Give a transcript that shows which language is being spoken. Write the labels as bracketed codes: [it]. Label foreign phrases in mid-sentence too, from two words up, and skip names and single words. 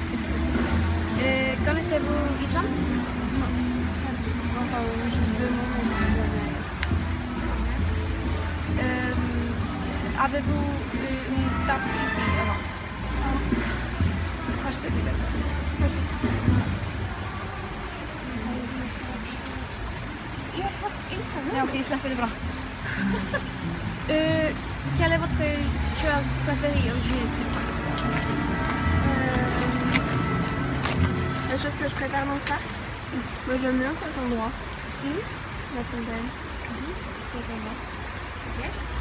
[fr] Connaissez-vous Islande? Non. Enfin, je demande, mais je suis jamais allée. Avez-vous une tarte ici avant? Proche de l'hiver. [sv] Ja, okej, släpper det bra. [fr] Quelle est votre chose préférée au jeu? La chose que je préfère dans ce parc? Moi j'aime bien cet endroit. La fontaine. Cet endroit. Ok.